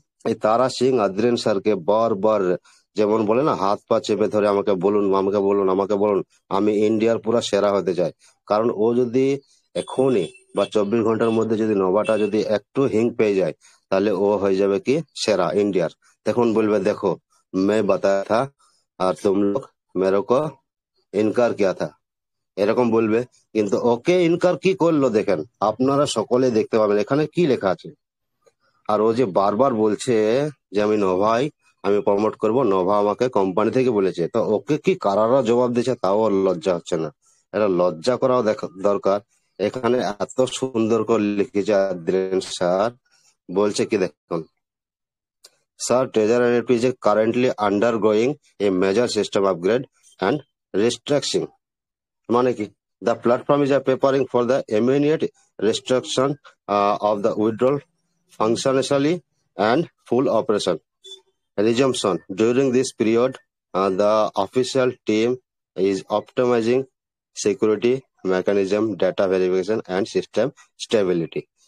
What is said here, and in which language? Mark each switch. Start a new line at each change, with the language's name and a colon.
Bangla: এই তারা সিং আদ্রিন স্যারকে বারবার, যেমন বলে না, হাত পা চেপে ধরে আমাকে বলুন আমাকে বলুন আমাকে বলুন, আমি ইন্ডিয়ার পুরা সেরা হতে চাই। কারণ ও যদি এখনই বা 24 ঘন্টার মধ্যে যদি নোভাটা যদি একটু হিং পেয়ে যায়, তাহলে ও হয়ে যাবে কি সেরা ইন্ডিয়ার। তখন বলবে দেখো
Hindi: मैं बताया था
Bangla: আর
Hindi: तुम लोग मेरे को इनकार किया था,
Bangla: এরকম বলবে। কিন্তু ওকে ইনকার কি করলো দেখেন, আপনারা সকলে দেখতে পাবেন এখানে কি লেখা আছে। আর ও যে বারবার বলছে যে আমি নোভাই আমি প্রমোট করব, নোভা আমাকে কোম্পানি থেকে বলেছে, তো ওকে কি কারারা জবাব দিচ্ছে তাও ওর লজ্জা হচ্ছে না? এটা লজ্জা করাও দরকার। এখানে এত সুন্দর করে লিখেছে আদ্রিন স্যার, বলছে কি দেখুন, sir treasure NFT
English: is currently undergoing a major system upgrade and restructuring।
Bangla: মানে কি,
English: the platform is preparing for the immediate restriction of the withdrawal functionality and full operation resumption. During this period, the official team is optimizing security mechanism, data verification and system stability।